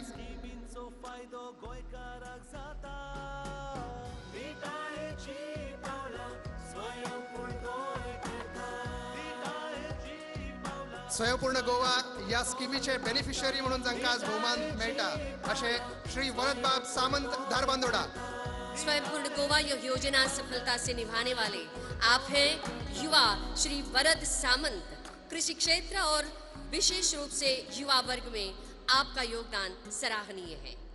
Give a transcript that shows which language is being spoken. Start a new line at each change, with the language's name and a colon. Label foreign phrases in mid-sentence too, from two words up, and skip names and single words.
Konkani: गोंयचो फायदो गोंयकाराक जाता. विटायेची पावलां स्वयंपूर्ण गोंय करता. विटायेची पावलां स्वयंपूर्ण गोवा या स्कीमीचे बेनिफिशियरी म्हणून जांकां आज भोवमान मेळटा अशे श्री वरदबाब सामंत धारबांदोडा.
Hindi: स्वयंपूर्ण गोवा यह योजना सफलता से निभाने वाले आप हैं युवा श्री वरद सामंत. कृषि क्षेत्र और विशेष रूप से युवा वर्ग में आपका योगदान सराहनीय है.